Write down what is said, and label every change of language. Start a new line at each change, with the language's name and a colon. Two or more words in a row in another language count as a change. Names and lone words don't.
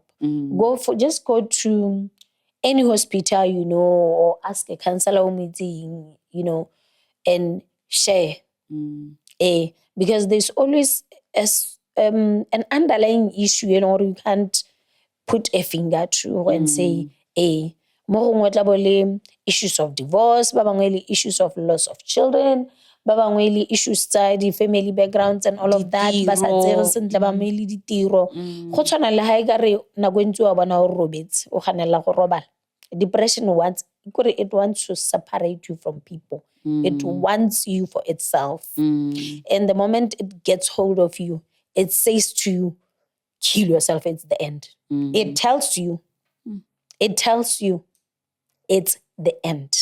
English: Just go to any hospital, or ask a counselor meeting, and share. Because there's always an underlying issue, or you can't put a finger to and say,
Tswana: mo gongwe tla bo le
English: issues of divorce,
Tswana: ba bangwe le
English: issues of loss of children,
Tswana: ba bangwe le issues tsa di-family
English: backgrounds and all of that,
Tswana: ba sa tsere sentle ba bangwe le ditiro. Go tshwana le ha e ka re nako ntse wa bona o robetse o ganela go robala.
English: Depression it wants to separate you from people. It wants you for itself. And the moment it gets hold of you, it says to you, kill yourself, it's the end. It tells you it's the end.